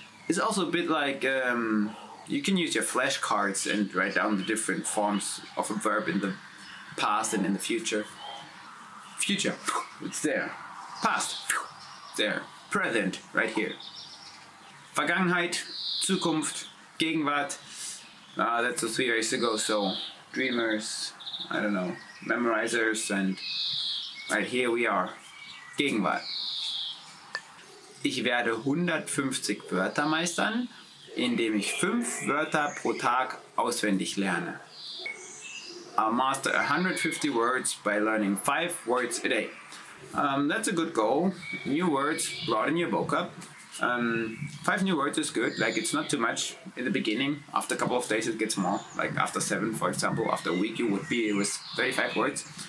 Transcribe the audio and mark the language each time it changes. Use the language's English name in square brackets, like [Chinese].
[English] It's also a bit like you can use your flashcards and write down the different forms of a verb in the past and in the future. Future, it's there. Past, there. present, right here. Vergangenheit, Zukunft, Gegenwart. That's 3 years ago, so dreamers, I don't know, memorizers, and right here we are. [German] Gegenwart. Ich werde 150 Wörter meistern, indem ich 5 Wörter pro Tag auswendig lerne. [English] I'll master 150 words by learning 5 words a day. That's a good goal. New words, broaden your vocab. 5 new words is good, like it's not too much in the beginning. After a couple of days it gets more, like after 7, for example, after a week you would be with 35 words.